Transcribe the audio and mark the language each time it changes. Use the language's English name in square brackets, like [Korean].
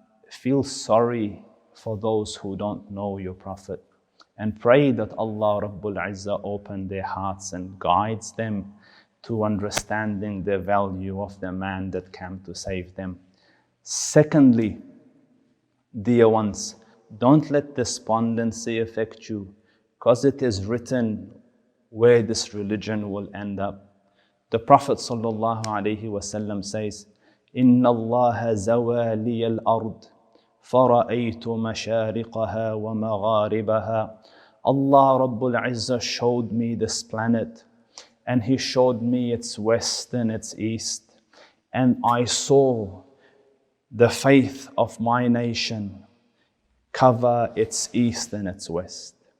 [English] feel sorry for those who don't know your Prophet, and pray that Allah Rabbul Izzah open their hearts and guides them to understanding the value of the man that came to save them. Secondly, dear ones, don't let despondency affect you, because it is written where this religion will end up. The Prophet ﷺ says, [Arabic] إِنَّ اللَّهَ زَوَالِيَ الْأَرْضِ فَرَأَيْتُ مَشَارِقَهَا وَمَغَارِبَهَا. [English] Allah Rabbul Izzah showed me this planet, and He showed me its west and its east, and I saw the faith of my nation cover its east and its west.